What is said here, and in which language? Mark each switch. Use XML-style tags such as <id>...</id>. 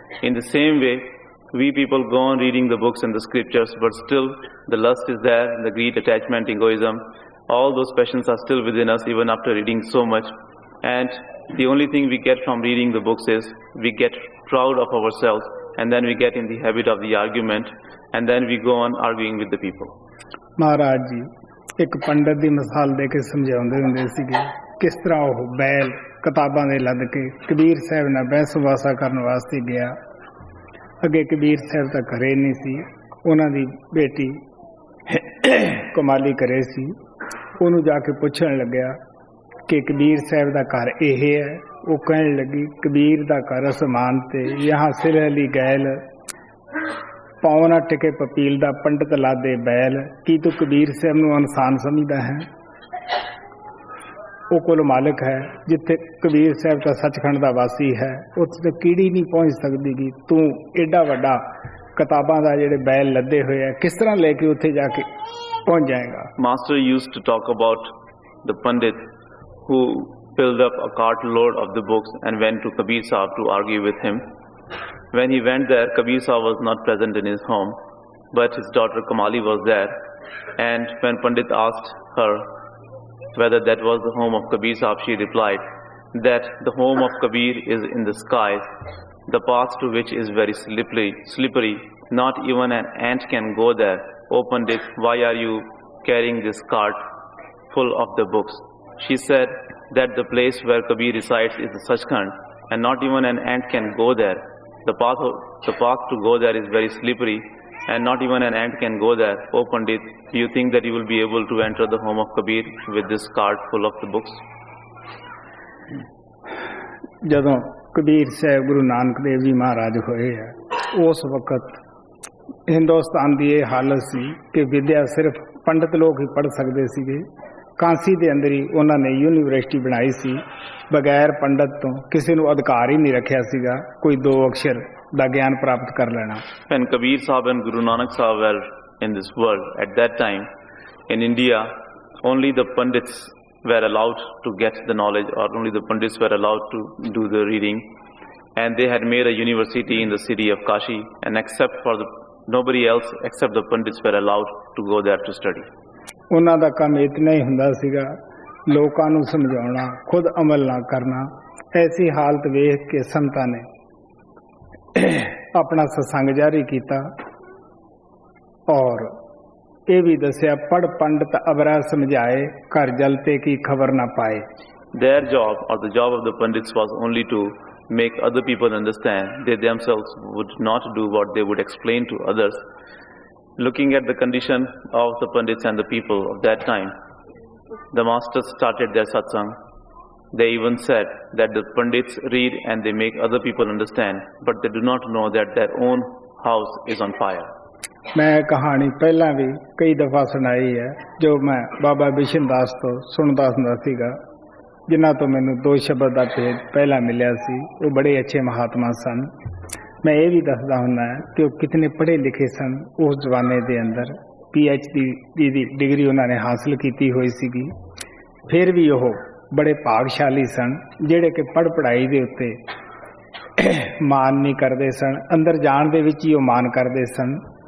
<en>In the same way, we people go on reading the books and the scriptures, but still the lust is there, the greed, attachment, egoism, all those passions are still within us even after reading so much. And the only thing we get from reading the books is we get proud of ourselves, and then we get in the habit of the argument, and then we go on arguing with the people.</en> <pa>Maharaj ji ਇੱਕ ਪੰਡਤ ਦੀ ਮਿਸਾਲ ਦੇ ਕੇ ਸਮਝਾਉਂਦੇ ਹੁੰਦੇ ਸੀਗੇ ਕਿਸ ਤਰ੍ਹਾਂ ਉਹ ਬੈਲ ਕਿਤਾਬਾਂ ਦੇ ਲੱਦ ਕੇ ਕਬੀਰ ਸਾਹਿਬ ਨਾਲ ਬਹਿਸ ਮੁਬਾਸਾ ਕਰਨ ਵਾਸਤੇ ਗਿਆ। ਅੱਗੇ ਕਬੀਰ ਸਾਹਿਬ ਤਾਂ ਘਰੇ ਨਹੀਂ ਸੀ, ਉਹਨਾਂ ਦੀ ਬੇਟੀ ਕਮਾਲੀ ਘਰੇ ਸੀ। ਉਹਨੂੰ ਜਾ ਕੇ ਪੁੱਛਣ ਲੱਗਿਆ ਕਿ ਕਬੀਰ ਸਾਹਿਬ ਦਾ ਘਰ ਇਹ ਹੈ। ਉਹ ਕਹਿਣ ਲੱਗੀ ਕਬੀਰ ਦਾ ਘਰ ਅਸਮਾਨ ਤੇ, यहाँ सिर अली गैल, ਪਾਉ ਨਾ ਟਿਕੇ ਪਪੀਲ ਦਾ ਪੰਡਤ ਲਾਦੇ ਬੈਲ। ਕੀ ਤੂੰ ਕਬੀਰ ਸਾਹਿਬ ਨੂੰ ਇਨਸਾਨ ਸਮਝਦਾ ਹੈ? ਉਹ ਕੋਲ ਮਾਲਕ ਹੈ, ਜਿੱਥੇ ਕਬੀਰ ਸਾਹਿਬ ਦਾ ਸੱਚਖੰਡ ਦਾ ਵਾਸੀ ਹੈ, ਉੱਥੇ ਤਾਂ ਕੀੜੀ ਨਹੀਂ ਪਹੁੰਚ ਸਕਦੀ ਗੀ। ਤੂੰ ਏਡਾ ਵੱਡਾ ਕਿਤਾਬਾਂ ਦਾ ਜਿਹੜੇ ਬੈਲ ਲੱਦੇ ਹੋਏ ਆ, ਕਿਸ ਤਰ੍ਹਾਂ ਲੈ ਕੇ ਉੱਥੇ ਜਾ ਕੇ ਪਹੁੰਚ ਜਾਏਗਾ?</pa> <en>Master used to talk about the Pandit who filled up a cartload of the books and went to Kabir Sahib to argue with him. When he went there, Kabir Sahib was not present in his home, but his daughter Kamali was there. And when Pandit asked her whether that was the home of Kabir Sahib, she replied that the home of Kabir is in the skies, the path to which is very slippery. Not even an ant can go there. Oh Pandit, why are you carrying this cart full of the books? She said that the place where Kabir resides is the Satsang, and not even an ant can go there. The path to go there is very slippery, and not even an ant can go there. Oh Pandit, do you think that you will be able to enter the home of Kabir with this cart full of the books?</en> <pa>ਜਦੋਂ ਕਬੀਰ ਸਾਹਿਬ ਗੁਰੂ ਨਾਨਕ ਦੇਵ ਜੀ ਮਹਾਰਾਜ ਹੋਏ ਆ, ਉਸ ਵਕਤ ਹਿੰਦੁਸਤਾਨ ਦੀ ਇਹ ਹਾਲਤ ਸੀ ਕਿ ਵਿਦਿਆ ਸਿਰਫ ਪੰਡਤ ਲੋਕ ਹੀ ਪੜ੍ਹ ਸਕਦੇ ਸੀਗੇ। ਕਾਂਸੀ ਦੇ ਅੰਦਰ ਹੀ ਉਹਨਾਂ ਨੇ ਯੂਨੀਵਰਸਿਟੀ ਬਣਾਈ ਸੀ। ਬਗੈਰ ਪੰਡਤ ਤੋਂ ਕਿਸੇ ਨੂੰ ਅਧਿਕਾਰ ਹੀ ਨਹੀਂ ਰੱਖਿਆ ਸੀਗਾ ਕੋਈ ਦੋ ਅਕਸ਼ਰ ਦਾ ਗਿਆਨ ਪ੍ਰਾਪਤ ਕਰ ਲੈਣਾ।</pa> <en>When Kabir Sahib and Guru Nanak Sahib were in this world at that time, in India, only the Pandits were allowed to get the knowledge, or only the Pandits were allowed to do the reading, and they had made a university in the city of Kashi, and nobody else except the Pandits were allowed to go there to study.</en> <pa>ਉਹਨਾਂ ਦਾ ਕੰਮ ਇਤਨਾ ਹੀ ਹੁੰਦਾ ਸੀਗਾ, ਲੋਕਾਂ ਨੂੰ ਸਮਝਾਉਣਾ, ਖੁਦ ਅਮਲ ਨਾ ਕਰਨਾ। ਐਸੀ ਹਾਲਤ ਵੇਖ ਕੇ ਸੰਤਾਂ ਨੇ ਆਪਣਾ ਸਤਸੰਗ ਜਾਰੀ ਕੀਤਾ, ਔਰ ਇਹ ਵੀ ਦੱਸਿਆ ਪੜ ਪੰਡਤ ਅਬਰਾ ਸਮਝਾਏ, ਘਰ ਜਲਤੇ ਕੀ ਖਬਰ ਨਾ ਪਾਏ।</pa> <en>Their job, or the job of the Pandits, was only to make other people understand. They themselves would not do what they would explain to others. Looking at the condition of the Pandits and the people of that time, the masters started their satsang. They even said that the Pandits read and they make other people understand, but they do not know that their own house is on fire.</en> <pa>मैं कहानी पहला भी कई दफा सुनाई है, जो मैं बाबा बिशन दास तो सुनता ਹੁੰਦਾ ਸੀਗਾ, ਜਿਨ੍ਹਾਂ ਤੋਂ ਮੈਨੂੰ ਦੋ ਸ਼ਬਦ ਦਾ ਭੇਦ ਪਹਿਲਾਂ ਮਿਲਿਆ ਸੀ। ਉਹ ਬੜੇ ਅੱਛੇ ਮਹਾਤਮਾ ਸਨ। ਮੈਂ ਇਹ ਵੀ ਦੱਸਦਾ ਹੁੰਦਾ ਕਿ ਉਹ ਕਿਤਨੇ ਪੜ੍ਹੇ ਲਿਖੇ ਸਨ। ਉਸ ਜ਼ਮਾਨੇ ਦੇ ਅੰਦਰ PhD ਦੀ ਡਿਗਰੀ ਉਹਨਾਂ ਨੇ ਹਾਸਲ ਕੀਤੀ ਹੋਈ ਸੀਗੀ। ਫਿਰ ਵੀ ਉਹ ਬੜੇ ਭਾਗਸ਼ਾਲੀ ਸਨ, ਜਿਹੜੇ ਕਿ ਪੜ੍ਹਾਈ ਦੇ ਉੱਤੇ ਮਾਨ ਨਹੀਂ ਕਰਦੇ ਸਨ, ਅੰਦਰ ਜਾਣ ਦੇ ਵਿੱਚ ਹੀ ਉਹ ਮਾਨ ਕਰਦੇ ਸਨ।</pa>